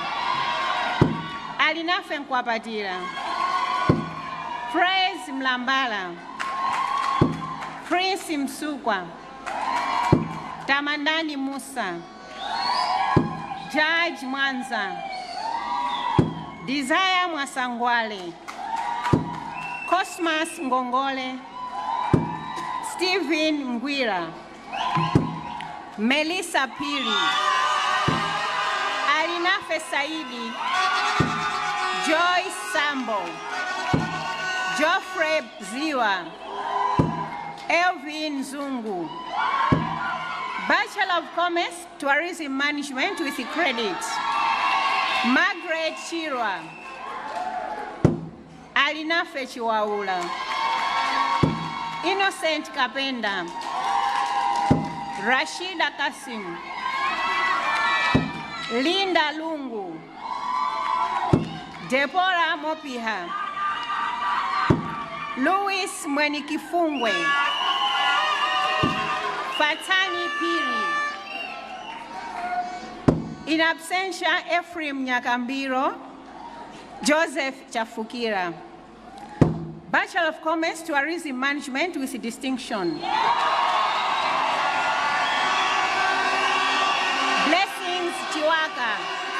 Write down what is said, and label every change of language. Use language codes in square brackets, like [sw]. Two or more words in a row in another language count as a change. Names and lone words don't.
[en] Alinafe Nkwapatira, Praise Mlambala, Prince Msukwa, Tamandani Musa, Judge Mwanza, Desire Mwasangwale, Cosmas Ngongole, Stephen Ngwira, Melissa Piri, Alinafe Saidi, Joyce Sambo, Geoffrey Ziwa, Elvin Zungu. Bachelor of Commerce, Tourism Management with credit, Margaret Chirwa, Alinafe Chiwaula, Innocent Kapenda, Rashida Kasim, Linda Lungu, Deborah Mopiha, Louis Mwenikifungwe, Fatani Piri, in absentia Ephraim Nyakambiro, Joseph Chafukira. Bachelor of Commerce, Tourism Management with distinction. Blessings Chiwaka.